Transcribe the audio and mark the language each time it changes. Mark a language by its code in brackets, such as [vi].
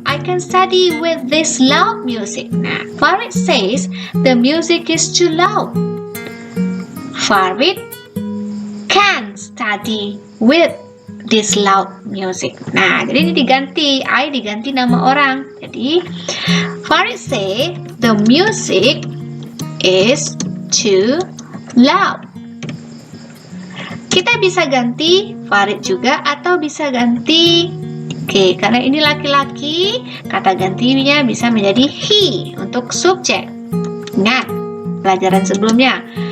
[en] I can study with this loud music. Nah, Farid says the music is too loud. Farid can study with this loud music. [id] Nah, jadi ini diganti, I diganti nama orang. [en] Jadi Farid say the music is too loud. [id] Kita bisa ganti Farid juga atau bisa ganti karena ini laki-laki, kata gantinya bisa menjadi he untuk subjek. Ingat pelajaran sebelumnya.